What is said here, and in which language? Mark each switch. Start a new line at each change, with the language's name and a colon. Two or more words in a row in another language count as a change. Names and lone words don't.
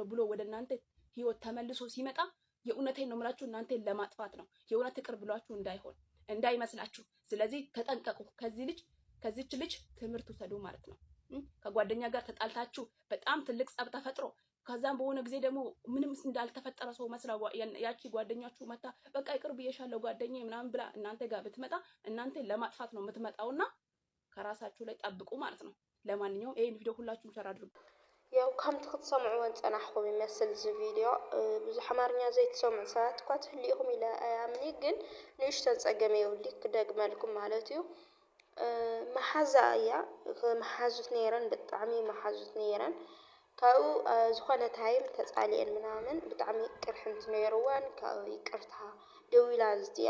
Amharic: ብሎ ወደ እናንተ ህይወት ተመልሶ ሲመጣ የእውነቴን ነው የምላችሁ እናንተን ለማጥፋት ነው። የእውነት ይቅር ብሏችሁ እንዳይመስላችሁ። ስለዚህ ተጠንቀቁ። ከዚች ልጅ ትምህርት ውሰዱ ማለት ነው። ከጓደኛ ጋር ተጣልታችሁ በጣም ትልቅ ጸብ ተፈጥሮ ከዛም በሆነ ጊዜ ደግሞ ምንም እንዳልተፈጠረ ሰው መስላ ያቺ ጓደኛችሁ መታ በቃ ይቅር ብዬሻለሁ ጓደኛዬ ምናምን ብላ እናንተ ጋር ብትመጣ እናንተን ለማጥፋት ነው የምትመጣውና ከራሳችሁ ላይ ጠብቁ ማለት ነው። ለማንኛውም ይሄን ቪዲዮ ሁላችሁም ሸር አድርጉ።
Tigrinya: ያው ከምቲ ክትሰምዑዎን ፀናሕኩም ይመስል እዚ ቪድዮ ብዙሕ አማርኛ ዘይትሰምዑ ሰባት እኳ ትህልኢኹም ኢለ ኣያምኒ ግን ንእሽተን ፀገም የብሊ ክደግመልኩም ማለት እዩ። መሓዛ እያ መሓዙት ነይረን ብጣዕሚ መሓዙት ነይረን። ካብኡ ዝኾነ ታይም ተፃሊአን ምናምን ብጣዕሚ ቅርሕንቲ ነይርወን። ካብኡ ይቅርታ ደው ኢላ እዚኣ